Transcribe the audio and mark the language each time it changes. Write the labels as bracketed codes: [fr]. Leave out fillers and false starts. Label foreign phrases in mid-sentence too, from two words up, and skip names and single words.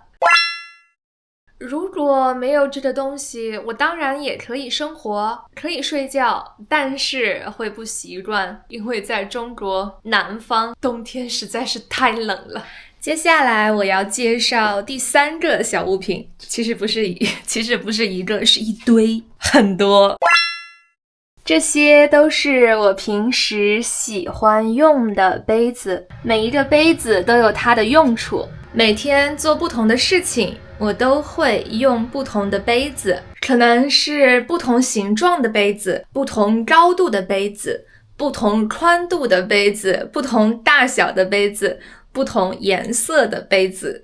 [zh] 如果沒有這個東西，我當然也可以生活，可以睡覺，但是會不習慣，因為在中國南方冬天實在是太冷了。接下來我要介紹第三個小物品，其實不是一個，是一堆，很多。這些都是我平時喜歡用的杯子，每一個杯子都有它的用處，每天做不同的事情，我都會用不同的杯子，可能是不同形狀的杯子，不同高度的杯子，不同寬度的杯子，不同大小的杯子，不同顏色的杯子。